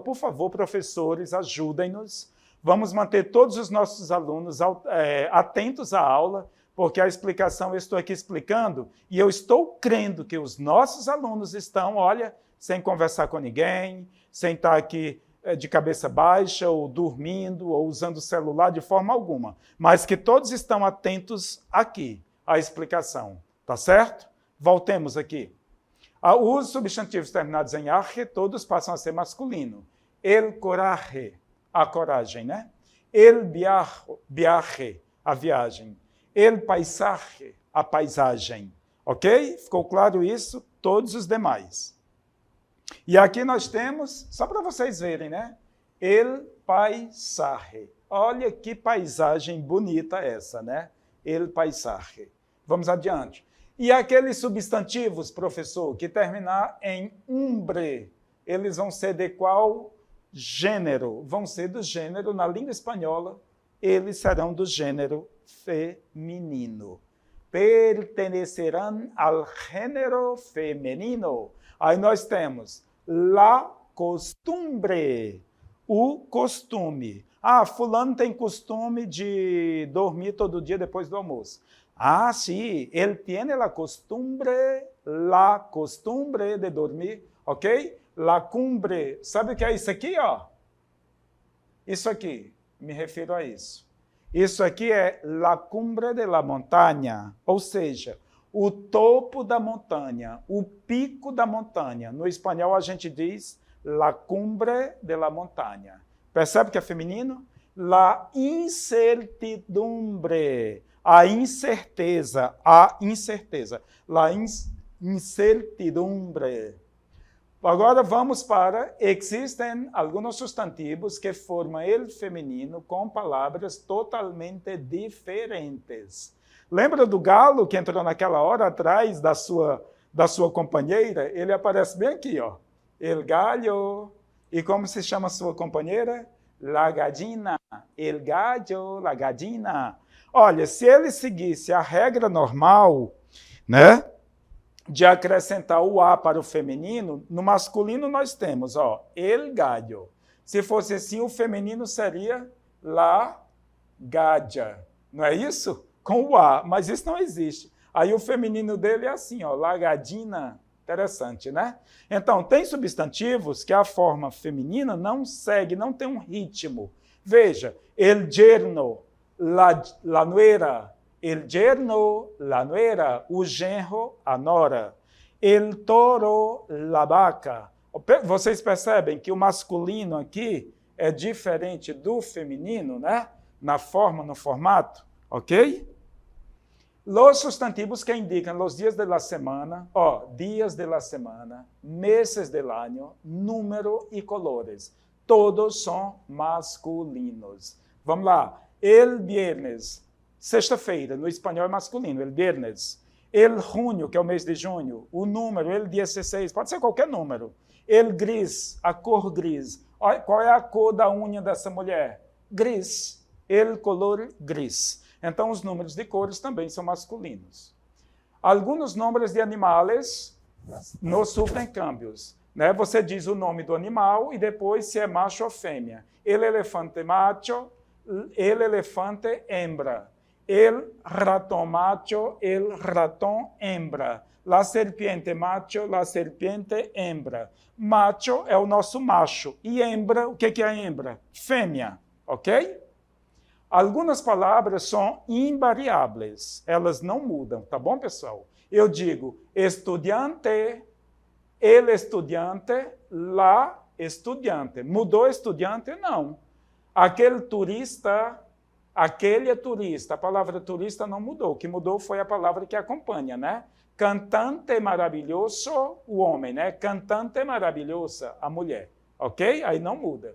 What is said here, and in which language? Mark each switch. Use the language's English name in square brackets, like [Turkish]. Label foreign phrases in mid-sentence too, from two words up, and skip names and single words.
[Portuguese] Por favor, professores, ajudem-nos. Vamos manter todos os nossos alunos atentos à aula, porque a explicação eu estou aqui explicando e eu estou crendo que os nossos alunos estão, olha, sem conversar com ninguém, sem estar aqui de cabeça baixa, ou dormindo, ou usando o celular de forma alguma, mas que todos estão atentos aqui à explicação, tá certo? Voltemos aqui. Os substantivos terminados em arre, todos passam a ser masculino. [Spanish] El coraje, [Portuguese] a coragem, né? [Spanish] El viaje, [Portuguese] a viagem. [Spanish] El paisaje, [Portuguese] a paisagem. Ok? Ficou claro isso? Todos os demais. E aqui nós temos, só para vocês verem, né? [Spanish] El paisaje. [Portuguese] Olha que paisagem bonita essa, né? [Spanish] El paisaje. [Portuguese] Vamos adiante. E aqueles substantivos, professor, que terminar em umbre, eles vão ser de qual gênero? Vão ser do gênero, na língua espanhola, eles serão do gênero feminino. Pertenecerão ao gênero feminino. Aí nós temos [Spanish] la costumbre, [Portuguese] o costume. Ah, fulano tem costume de dormir todo dia depois do almoço. Ah, sim, ele tem [Spanish] la costumbre [Portuguese] de dormir, ok? [Spanish] La cumbre, [Portuguese] sabe o que é isso aqui, ó? Isso aqui, me refiro a isso. Isso aqui é [Spanish] la cumbre de la montaña, [Portuguese] ou seja, o topo da montanha, o pico da montanha. No espanhol a gente diz [Spanish] la cumbre de la montaña. [Portuguese] Percebe que é feminino? [Spanish] La incertidumbre, [Portuguese] a incerteza, [Spanish] la incertidumbre. [Portuguese] Agora vamos para, existem alguns substantivos que formam ele feminino com palavras totalmente diferentes. Lembra do galo que entrou naquela hora atrás da sua companheira? Ele aparece bem aqui, ó. [Spanish] El gallo. [Portuguese] E como se chama a sua companheira? [Spanish] La gallina. El gallo, la gallina. [Portuguese] Olha, se ele seguisse a regra normal, né, de acrescentar o A para o feminino, no masculino nós temos, ó, [Spanish] el gallo. [Portuguese] Se fosse assim, o feminino seria [Spanish] la galla. [Portuguese] Não é isso? Com o A, mas isso não existe. Aí o feminino dele é assim, ó, [Spanish] la gallina. [Portuguese] Interessante, né? Então, tem substantivos que a forma feminina não segue, não tem um ritmo. Veja, [Spanish] el yerno, la nuera, el yerno, la nuera, [Portuguese] o genro, a nora. [Spanish] El toro, la vaca. [Portuguese] Vocês percebem que o masculino aqui é diferente do feminino, né? Na forma, no formato, ok? [Spanish] Los substantivos [Portuguese] que indicam os dias da semana, ó, dias da semana, meses do ano, número e colores. Todos são masculinos. Vamos lá. [Spanish] El viernes, [Portuguese] sexta-feira, no espanhol é masculino, [Spanish] el viernes. [Portuguese] El junho, que é o mês de junho, o número, el 16, pode ser qualquer número. [Spanish] El gris, [Portuguese] a cor gris. Qual é a cor da unha dessa mulher? [Spanish] Gris. El color gris. [Portuguese] Então, os números de cores também são masculinos. Alguns nomes de animais não sofrem câmbios. Né? Você diz o nome do animal e depois se é macho ou fêmea. [Spanish] El elefante macho, el elefante hembra. El ratón macho, el ratón hembra. La serpiente macho, la serpiente hembra. [Portuguese] Macho é o nosso macho. E hembra, o que é a hembra? Fêmea, ok? Algumas palavras são invariáveis, elas não mudam, tá bom, pessoal? Eu digo estudiante, [Spanish] el estudiante, la estudiante. [Portuguese] Mudou estudiante? Não. Aquele turista, aquele é turista. A palavra turista não mudou. O que mudou foi a palavra que acompanha, né? Cantante maravilhoso, o homem, né? Cantante maravilhosa, a mulher. Ok? Aí não muda.